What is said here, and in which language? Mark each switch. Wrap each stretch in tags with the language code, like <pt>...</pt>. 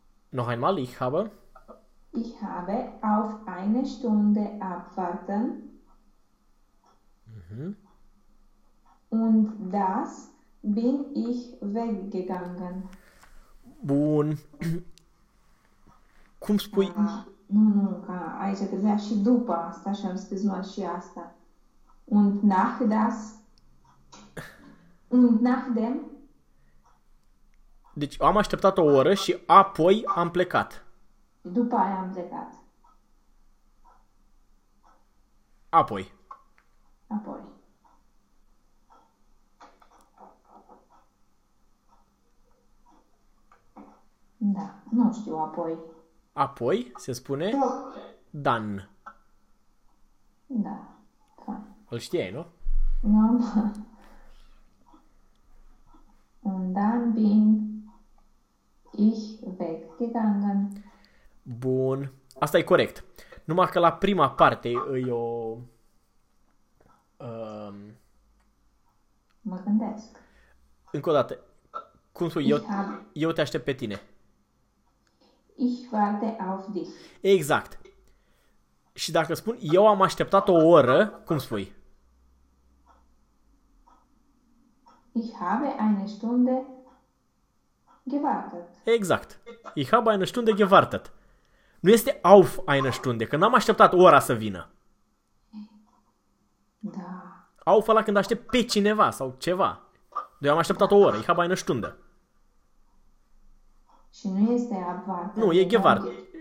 <de>Noch einmal, ich habe. Ich habe auf eine Stunde abwarten und das bin ich weggegangen.</de> <ro>Bun. Cum spui? Nu, ca aici trebuia și după asta și am scris mai și asta.</ro> <de>Und nach das. Und nach dem.</de> <ro>Deci am așteptat o oră și apoi am plecat. După aia am plecat. Apoi. Apoi. Da, nu știu, apoi. Apoi se spune Dan. Da, Îl știai, nu? fain.</ro> <de>Und dann bin ich weggegangen.</de> <ro>Bun. Asta e corect. Numai că la prima parte îi o... Mă gândesc. Încă o dată. Cum spui,</ro> <de>Ich habe.</de> <ro>eu te aștept pe tine.</ro> <de>Ich warte auf dich.</de> <ro>Exact. Și dacă spun eu am așteptat o oră, cum spui?</ro> <de>Ich habe eine Stunde gewartet.</de> <ro>Exact.</ro> <de>Ich habe eine Stunde gewartet.</de> <ro>Nu este auf eine Stunde, că n-am așteptat ora să vină. Da. Auf ăla când aștept pe cineva sau ceva. Eu am așteptat o oră. Ich habe eine Stunde. Și nu este Nu, e</ro> <de>abwarten, gewartet.</de>